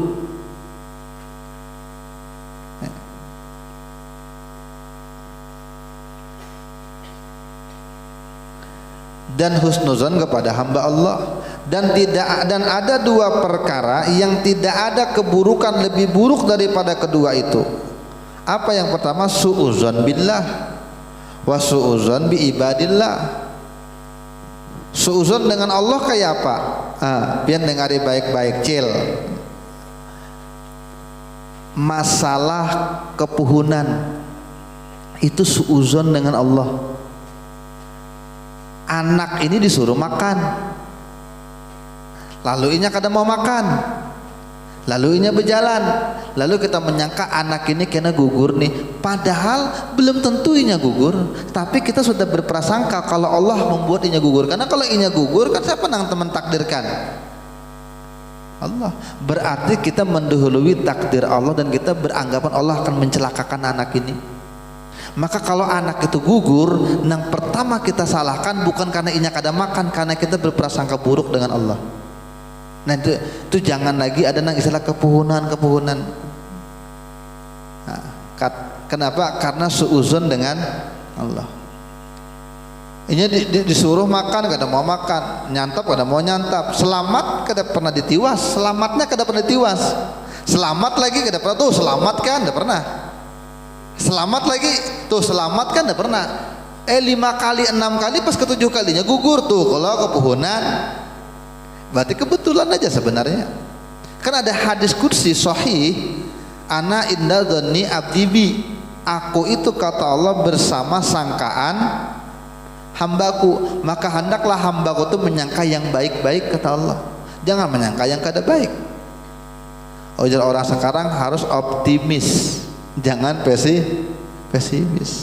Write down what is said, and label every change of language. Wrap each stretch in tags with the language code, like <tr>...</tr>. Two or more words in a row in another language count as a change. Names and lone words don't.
<id>Dan husnuzon kepada hamba Allah, dan ada dua perkara yang tidak ada keburukan lebih buruk daripada kedua itu. Apa yang pertama?</id> <ar>سوء الظن بالله وسوء الظن بعباد الله.</ar> <id>Su'uzon dengan Allah kayak apa?</id> <bjn>Biar dengari baik-baik, cil. Masalah kepuhunan itu su'uzon dengan Allah. Anak ini disuruh makan, lalu inya kada mau makan, lalu inya berjalan, lalu kita menyangka anak ini kena gugur nih, padahal belum tentu inya gugur, tapi kita sudah berprasangka kalau Allah membuat inya gugur. Karena kalau inya gugur kan siapa yang teman takdirkan? Allah.</bjn> <id>Berarti kita mendahului takdir Allah dan kita beranggapan Allah akan mencelakakan anak ini.</id> <bjn>Maka kalau anak itu gugur, yang pertama kita salahkan bukan karena inya kada makan, karena kita berprasangka buruk dengan Allah. Nah itu jangan lagi ada nang istilah kepuhunan.</bjn> <id>Nah, kenapa?</id> <bjn>Karena suuzon dengan Allah. Inya disuruh makan kada mau makan, nyantap kada mau nyantap, selamat kada pernah ditiwas, selamatnya kada pernah ditiwas, selamat lagi kada pernah tuh selamat kan kada pernah.</bjn> <id>Selamat lagi tuh selamat kan tidak pernah.</id> <bjn>5 kali 6 kali pas ke 7 kalinya gugur tuh kalau kepuhunan.</bjn> <id>Berarti kebetulan aja sebenarnya. Kan ada hadis kursi sahih,</id> <ar>أنا عند ظن عبدي بي,</ar> <bjn>aku itu kata Allah bersama sangkaan hambaku, maka hendaklah hambaku itu menyangka yang baik-baik kata Allah, jangan menyangka yang kada baik. Ujar orang sekarang harus optimis, jangan pesimis.</bjn>